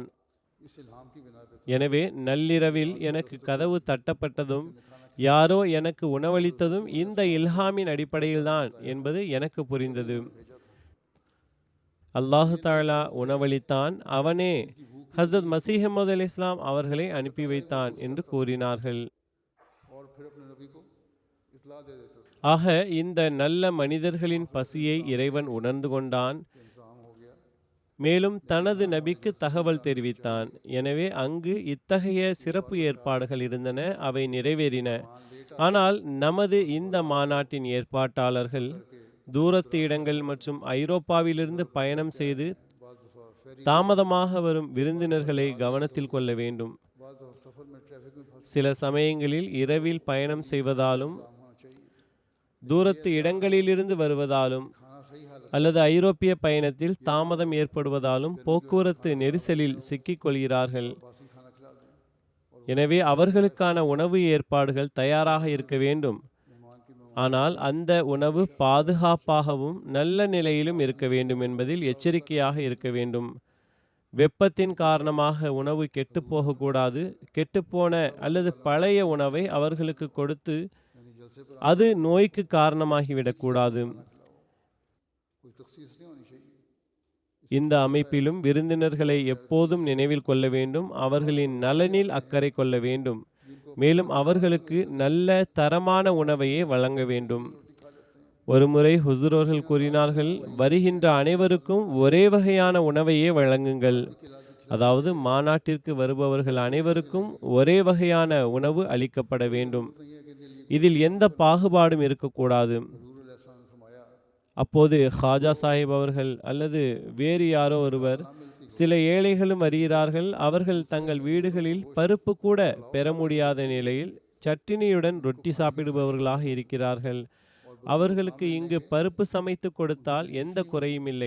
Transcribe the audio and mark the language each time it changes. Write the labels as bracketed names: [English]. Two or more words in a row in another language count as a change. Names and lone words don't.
[Urdu] اس الہام کی بنا پے [Tamil] எனவே நள்ளிரவில் எனக்கு கதவு தட்டப்பட்டதும் யாரோ எனக்கு உணவளித்ததும் இந்த இல்ஹாமின் அடிப்படையில்தான் என்பது எனக்கு புரிந்தது. [Arabic] الله تعالى [Tamil] உணவளித்தான், அவனே ஹஸ்ரத் மசீஹ் மவ்ஊத் அலைஹிஸ்ஸலாம் அவர்களை அனுப்பி வைத்தான் என்று கூறினார்கள். [Urdu] اور پھر اپنے نبی کو اطلاع دے دیتا تھا. [Tamil] ஆக இந்த நல்ல மனிதர்களின் பசியை இறைவன் உணர்ந்து கொண்டான். [Urdu] انتظام ہو گیا. [Tamil] மேலும் தனது நபிக்கு தகவல் தெரிவித்தான். எனவே அங்கு இத்தகைய சிறப்பு ஏற்பாடுகள் இருந்தன, அவை நிறைவேறின. ஆனால் நமது இந்த மாநாட்டின் ஏற்பாட்டாளர்கள் தூரத்து இடங்கள் மற்றும் ஐரோப்பாவிலிருந்து பயணம் செய்து [Urdu] بعض دفعہ پھیری, [Tamil] தாமதமாக வரும் விருந்தினர்களை கவனத்தில் கொள்ள வேண்டும். [Urdu] بعض دفعہ سفر میں ٹریفک میں پھنس [Tamil] சில சமயங்களில் இரவில் பயணம் செய்வதாலும் [Urdu] ہونا چاہیے. [Tamil] தூரத்து இடங்களிலிருந்து வருவதாலும் [Urdu] کھانا صحیح حالت [Tamil] அல்லது ஐரோப்பிய பயணத்தில் தாமதம் ஏற்படுவதாலும் போக்குவரத்து நெரிசலில் சிக்கிக் கொள்கிறார்கள். [Urdu] باسی کھانا کھلا دیں اور [Tamil] எனவே அவர்களுக்கான உணவு ஏற்பாடுகள் தயாராக இருக்க வேண்டும். [Urdu] مہمان کی [Tamil] ஆனால் அந்த உணவு பாதுகாப்பாகவும் நல்ல நிலையிலும் இருக்க வேண்டும் என்பதில் எச்சரிக்கையாக இருக்க வேண்டும். வெப்பத்தின் காரணமாக உணவு கெட்டு போகக்கூடாது. கெட்டுப்போன அல்லது பழைய உணவை அவர்களுக்கு கொடுத்து [Urdu] یعنی جلسے پر [Tamil] அது நோய்க்கு காரணமாகிவிடக்கூடாது. [Urdu] کوئی تخصیص نہیں ہونی چاہیے. [Tamil] இந்த அமைப்பிலும் விருந்தினர்களை எப்போதும் நினைவில் கொள்ள வேண்டும். அவர்களின் நலனில் அக்கறை கொள்ள வேண்டும். மேலும் அவர்களுக்கு நல்ல தரமான உணவையே வழங்க வேண்டும். ஒருமுறை ஹுசூர் அவர்கள் கூறினார்கள், வருகின்ற அனைவருக்கும் ஒரே வகையான உணவையே வழங்குங்கள். அதாவது மாநாட்டிற்கு வருபவர்கள் அனைவருக்கும் ஒரே வகையான உணவு அளிக்கப்பட வேண்டும். இதில் எந்த பாகுபாடும் இருக்கக்கூடாது. [Urdu] حضور علیہ السلام نے فرمایا, [Tamil] அப்போது ஹாஜா சாஹிப் அவர்கள் அல்லது வேறு யாரோ ஒருவர், சில ஏழைகளும் வருகிறார்கள், அவர்கள் தங்கள் வீடுகளில் பருப்பு கூட பெற முடியாத நிலையில் சட்டினியுடன் ரொட்டி சாப்பிடுபவர்களாக இருக்கிறார்கள். அவர்களுக்கு இங்கு பருப்பு சமைத்து கொடுத்தால் எந்த குறையும் இல்லை.